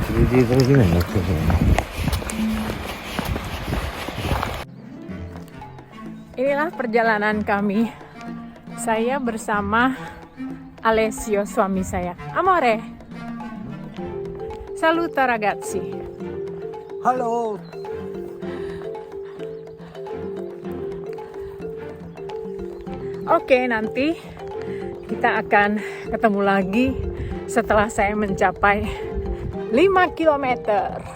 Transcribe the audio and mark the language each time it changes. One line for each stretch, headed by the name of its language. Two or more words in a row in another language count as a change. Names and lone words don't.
Korean: 떨어지면 안 맞죠.
Indonesian: Inilah perjalanan kami. Saya bersama Alessio, suami saya.
Italian: Amore. Saluta ragazzi.
Indonesian: Halo. Oke, nanti kita akan ketemu lagi setelah saya mencapai 5 kilometer.